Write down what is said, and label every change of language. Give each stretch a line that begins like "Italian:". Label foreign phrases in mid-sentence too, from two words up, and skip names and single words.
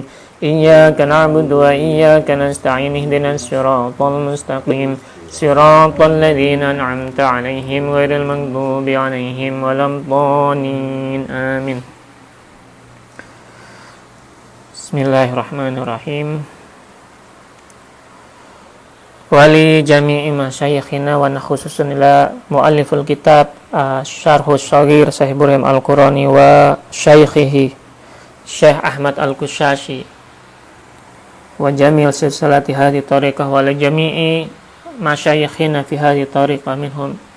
Arabic: إياك نعبد وإياك نستعين اهدنا الصراط المستقيم صراط الذين أنعمت عليهم غير المغضوب عليهم ولا الضالين آمين. Bismillahirrahmanirrahim. ولجميع مشايخنا ونخصوص إلى مؤلف الكتاب شرح الصغير شيخ إبراهيم الكوراني وشيخه شيخ أحمد القشاشي وجميع السلسلة هذه الطريقة ولجميع مشايخنا في هذه الطريقة منهم